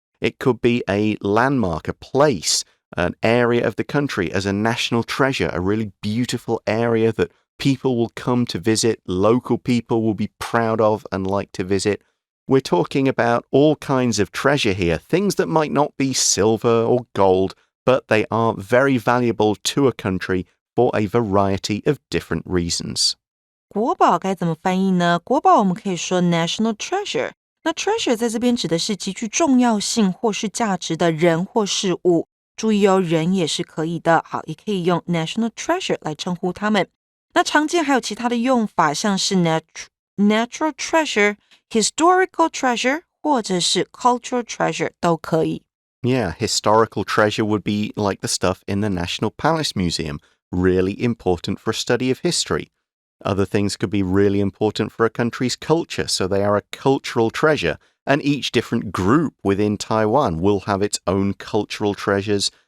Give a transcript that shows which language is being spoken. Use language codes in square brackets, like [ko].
[en] It could be a landmark, a place, an area of the country as a national treasure, a really beautiful area that people will come to visit, local people will be proud of and like to visit. We're talking about all kinds of treasure here, things that might not be silver or gold, but they are very valuable to a country for a variety of different reasons. [zh] 国宝该怎么翻译呢？国宝我们可以说 national treasure。那 treasure 在这边指的是极具重要性或是价值的人或事物。注意哦，人也是可以的。好，也可以用 national treasure 来称呼它们。那常见还有其他的用法，像是 natural treasure、historical treasure 或者是 cultural treasure 都可以。 [en] Yeah, historical treasure would be like the stuff in the National Palace Museum, really important for a study of history. Other things could be really important for a country's culture, so they are a cultural treasure, and each different group within Taiwan will have its own cultural treasures.